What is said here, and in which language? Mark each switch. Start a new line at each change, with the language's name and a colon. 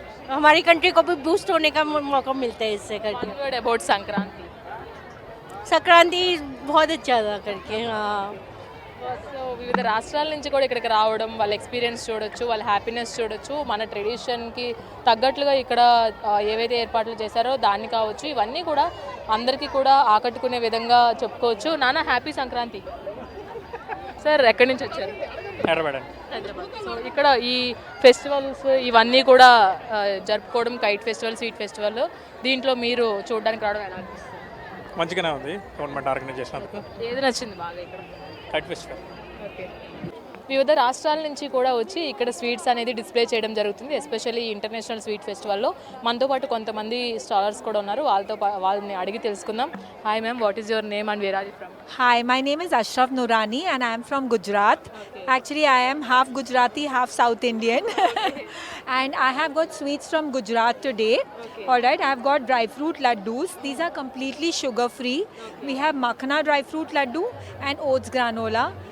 Hindi: हमारी कंट्री को भी बूस्ट होने का मौका मिलता है इससे करके.
English: One word about Sankranti.
Hindi: Sankranti बहुत अच्छा था करके.
Telugu: సో వివిధ రాష్ట్రాల నుంచి కూడా ఇక్కడికి రావడం, వాళ్ళ ఎక్స్పీరియన్స్ చూడొచ్చు, వాళ్ళ హ్యాపీనెస్ చూడొచ్చు, మన ట్రెడిషన్కి తగ్గట్లుగా ఇక్కడ ఏవైతే ఏర్పాట్లు చేశారో దాన్ని కావచ్చు, ఇవన్నీ కూడా అందరికీ కూడా ఆకట్టుకునే విధంగా చెప్పుకోవచ్చు. నాన్న, హ్యాపీ సంక్రాంతి. సార్, ఎక్కడి నుంచి వచ్చారు? హైదరాబాద్. సో ఇక్కడ ఈ ఫెస్టివల్స్ ఇవన్నీ కూడా జరుపుకోవడం, కైట్ ఫెస్టివల్, స్వీట్ ఫెస్టివల్, దీంట్లో మీరు చూడడానికి రావడం ఎలా అనిపిస్తుంది? మంచిగానే ఉంది గవర్నమెంట్ ఆర్గనైజ్ చేసినందుకు. ఏది నచ్చింది బాగా ఇక్కడ? Kite festival. ఓకే. వివిధ రాష్ట్రాల నుంచి కూడా వచ్చి ఇక్కడ స్వీట్స్ అనేది డిస్ప్లే చేయడం జరుగుతుంది. ఎస్పెషల్లీ ఇంటర్నేషనల్ స్వీట్ ఫెస్టివల్లో మనతో పాటు కొంతమంది స్టాలర్స్ కూడా ఉన్నారు. వాళ్ళని అడిగి తెలుసుకుందాం. Hi ma'am,
English: What is your name and where are you from? Hi, my name is Ashraf Nurani and I am from Gujarat. Actually, I am half Gujarati, half South Indian. And I have got sweets from Gujarat today. Alright, I have got dry fruit laddus. These are completely sugar free. We have makhana dry fruit laddu and oats granola.